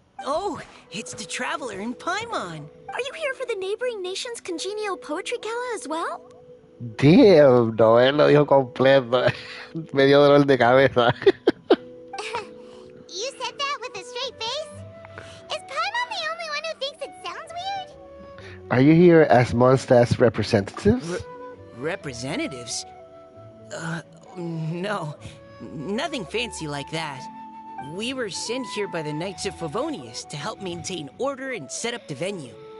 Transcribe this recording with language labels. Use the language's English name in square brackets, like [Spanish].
[English] Oh, it's the Traveler in Paimon. Are you here for the neighboring nation's congenial poetry gala as well? [Spanish] Damn, Noel lo dijo completo. Me dio dolor de cabeza. [English] You said that with a straight face? Is Paimon the only one who thinks it sounds weird? Are you here as Mondstadt's representatives? Representatives? No. Nothing fancy like that. We were sent here by the Knights of Favonius to help maintain order and set up the venue.